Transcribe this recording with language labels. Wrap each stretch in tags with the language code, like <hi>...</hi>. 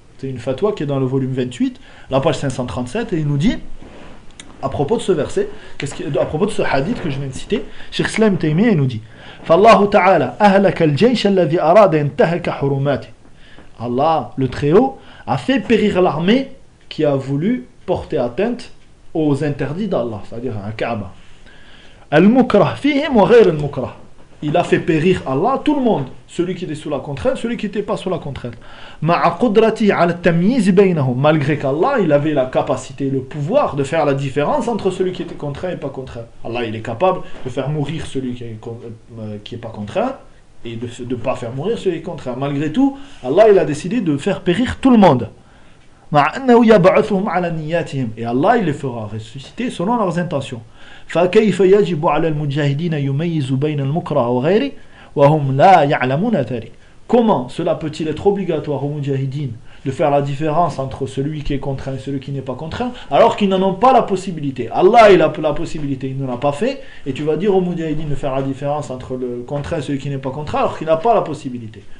<fr>C'est une fatwa qui est dans le volume 28, la page 537, et il nous dit, à propos de ce verset, à propos de ce hadith que je viens de citer, Cheikh l'Islam Taymiyyah, il nous dit,</fr> <ar>فالله تعالى أهلك الجيش الذي أراد أن ينتهك حرماته.</ar> <fr>Allah, le Très-Haut, a fait périr l'armée qui a voulu porter atteinte aux interdits d'Allah, c'est-à-dire à Kaaba.</fr> <ar>المكره فيهم وغير المكره.</ar> <fr>Il a fait périr Allah tout le monde, celui qui était sous la contrainte, celui qui n'était pas sous la contrainte.</fr> <ar>مع قدرتي على التمييز بينهم.</ar> <fr>Malgré qu'Allah, il avait la capacité, le pouvoir de faire la différence entre celui qui était contraint et pas contraint. Allah, il est capable de faire mourir celui qui est pas contraint et de ne pas faire mourir celui qui est contraint. Malgré tout, Allah, il a décidé de faire périr tout le monde.</fr> <ar>مع أنه يبعثهم على نياتهم.</ar> <fr>Et Allah, il les fera ressusciter selon leurs intentions.</fr> <ar>فكيف يجب على المجاهدين يميز بين المكره وغيره وهم لا يعلمون ذلك.</ar> <fr>Comment cela peut-il être obligatoire aux mujahidines de faire la différence entre celui qui est contraint et celui qui n'est pas contraint alors qu'ils n'en ont pas la possibilité? Allah, il a la possibilité, il ne l'a pas fait, et tu vas dire aux mujahidines de faire la différence entre le contraint et celui qui n'est pas contraint alors qu'il n'a pas la possibilité.</fr>